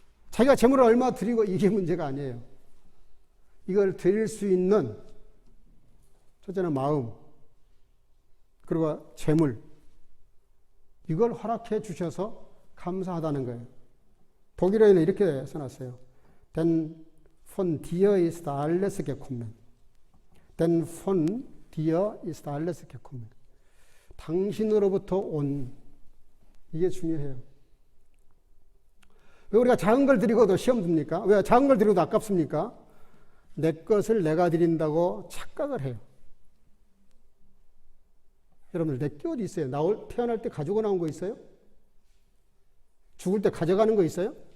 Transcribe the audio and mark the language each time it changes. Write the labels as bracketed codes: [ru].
[ko] 자기가 재물을 얼마 드리고 이게 문제가 아니에요. 이걸 드릴 수 있는 첫째는 마음, 그리고 재물, 이걸 허락해 주셔서 감사하다는 거예요. 독일어에는 이렇게 써놨어요. [de] Denn von dir ist alles gekommen. Denn von dir ist alles gekommen. [ko] 당신으로부터 온, 이게 중요해요. 왜 우리가 작은 걸 드리고도 시험 듭니까? 왜 작은 걸 드리고도 아깝습니까? 내 것을 내가 드린다고 착각을 해요. 여러분들, 내게 어디 있어요? 태어날 때 가지고 나온 거 있어요? 죽을 때 가져가는 거 있어요?